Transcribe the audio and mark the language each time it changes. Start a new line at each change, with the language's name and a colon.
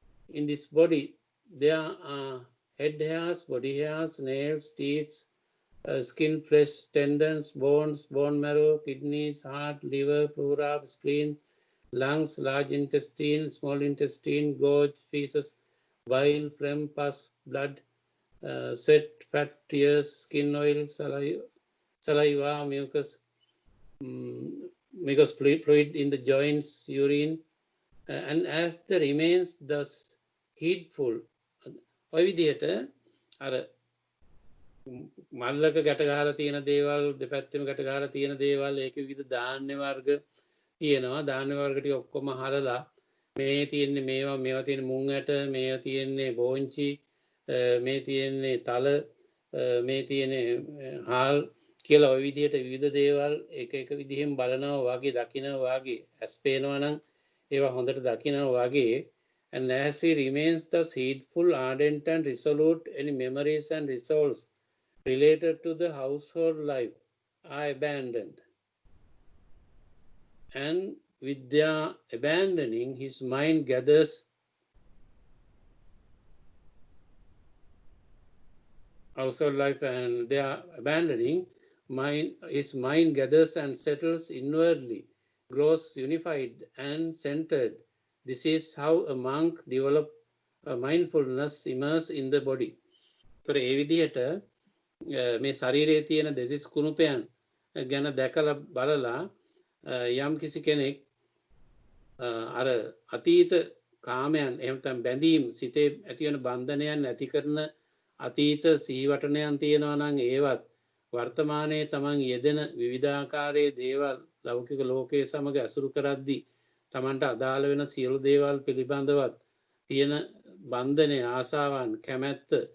English: In this body, there are head hairs, body hairs, nails, teeth, skin, flesh, tendons, bones, bone marrow, kidneys, heart, liver, pleura, spleen, lungs, large intestine, small intestine, gorge, feces, bile, phlegm, pus, blood, sweat, fat, tears, skin oil, saliva, mucus fluid in the joints, urine, and as the remains thus heedful.
Sinhala: ඔය විදිහට අර මල්ලක ගැට ගහලා තියෙන දේවල් දෙපැත්තෙම ගැට ගහලා තියෙන දේවල් ඒකේ විවිධ ධාන්‍ය වර්ග තියෙනවා. ධාන්‍ය වර්ග ටික ඔක්කොම හලලා මේ තියෙන්නේ මේවා තියෙන මුං ඇට, මේවා තියෙන්නේ බෝංචි, මේ තියෙන්නේ තල, මේ තියෙන්නේ හාල් කියලා ඔය විදිහට විවිධ දේවල් එක එක විදිහෙන් බලනවා වාගේ දකිනවා වාගේ ඇස් පේනවා නම් ඒවා හොඳට දකිනවා වාගේ.
English: And as he remains thus heedful, ardent and resolute, any memories and resolves related to the household life are abandoned. And with their abandoning, his mind gathers household life, and their abandoning, his mind gathers and settles inwardly, grows unified and centered. This is how a monk develops a mindfulness immersed in the body. For
Sinhala: ඒ විදිහට මේ ශරීරයේ තියෙන දෙසිස් කුණුපයන් ගැන දැකලා බලලා යම් කිසි කෙනෙක් අර අතීත කාමයන් එහෙම නැත්නම් බැඳීම් සිතේ ඇති වෙන බන්ධනයන් නැති කරන අතීත සිහිවටනයන් තියෙනවා නම් ඒවත් වර්තමානයේ තමන් යෙදෙන විවිධාකාරයේ දේවල් ලෞකික ලෝකයේ සමග ඇසුරු කරද්දී තමන්ට අදාළ වෙන සියලු දේවල් පිළිබඳවත් තියෙන බන්ධනය, ආසාවන්, කැමැත්ත,